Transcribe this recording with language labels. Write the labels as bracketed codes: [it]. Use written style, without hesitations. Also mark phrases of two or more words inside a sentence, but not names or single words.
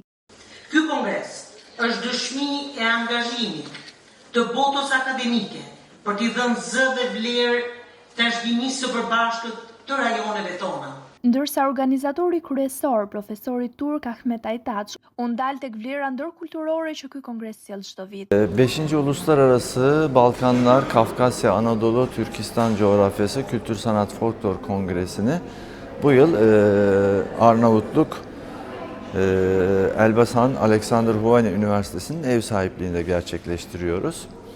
[sq] Ky kongres është dëshmi e angazhimit të botës akademike për t'i dhënë zë dhe vlerë trashëgimisë së përbashkët të rajoneve tona. Ndërsa organizatori kryesor, profesori turk Ahmet Aytaç, u ndal tek vlera ndërkulturore që ky kongres sjell çdo vit. [tr] 5. Uluslararası Balkanlar, Kafkasya, Anadolu, Türkistan Coğrafyası Kültür Sanat Folklor Kongresi'ni bu yıl Arnavutluk Elbasan Aleksandr Xhuvani Üniversitesi'nin ev sahipliğinde gerçekleştiriyoruz.